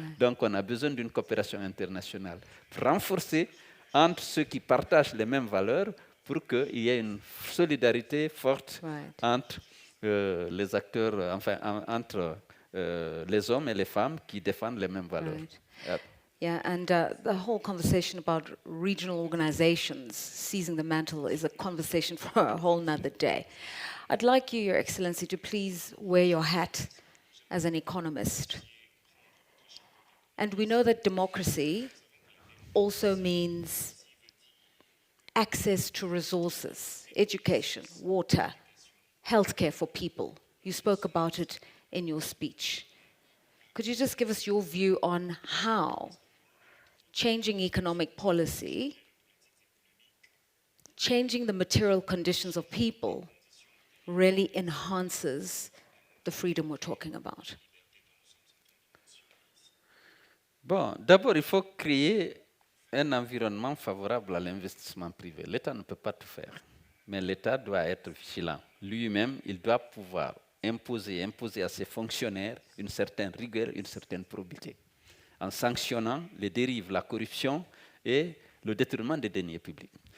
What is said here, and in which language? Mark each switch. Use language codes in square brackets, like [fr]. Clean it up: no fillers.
[fr] Donc on a besoin d'une coopération internationale pour renforcer entre ceux qui partagent les mêmes valeurs pour qu'il y ait une solidarité forte entre les acteurs, entre les hommes et les femmes qui défendent les mêmes valeurs. [en] Yeah, and the whole conversation about regional organizations seizing the mantle is a conversation for a whole nother day. I'd like you, Your Excellency, to please wear your hat as an economist. And we know that democracy also means access to resources, education, water, healthcare for people. You spoke about it in your speech. Could you just give us your view on how changing economic policy, changing the material conditions of people, really enhances the freedom we're talking about? [fr] Bon, d'abord, il faut créer un environnement favorable à l'investissement privé. L'État ne peut pas tout faire, mais l'État doit être vigilant. Lui-même, il doit pouvoir imposer à ses fonctionnaires une certaine rigueur, une certaine probité, en sanctionnant les dérives, la corruption et le détournement des deniers publics.